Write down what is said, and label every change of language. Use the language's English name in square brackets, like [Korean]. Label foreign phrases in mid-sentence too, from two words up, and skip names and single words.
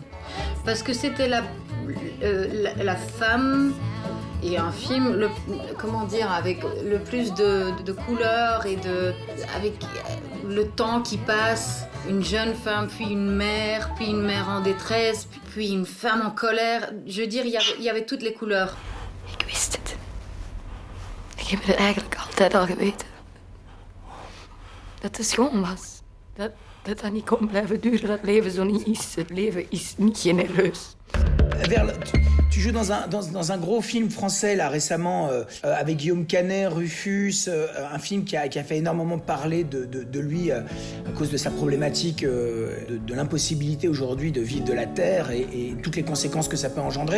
[French] Parce que c'était la femme et un film, avec le plus de couleurs et avec le temps qui passe. Une jeune femme, puis une mère en détresse, puis une femme en colère. Je veux dire, il y avait toutes les couleurs. [Dutch] Ik wist het. Ik heb het eigenlijk altijd al geweten. Dat het schoon was. Dat niet kon blijven duren, dat leven zo niet is. Het leven is niet genereus. [French] Verle, tu joues dans un gros film français là récemment avec Guillaume Canet, Rufus, un film qui a fait énormément parler de lui à cause de sa problématique de l'impossibilité aujourd'hui de vivre de la terre et toutes les conséquences que ça peut engendrer.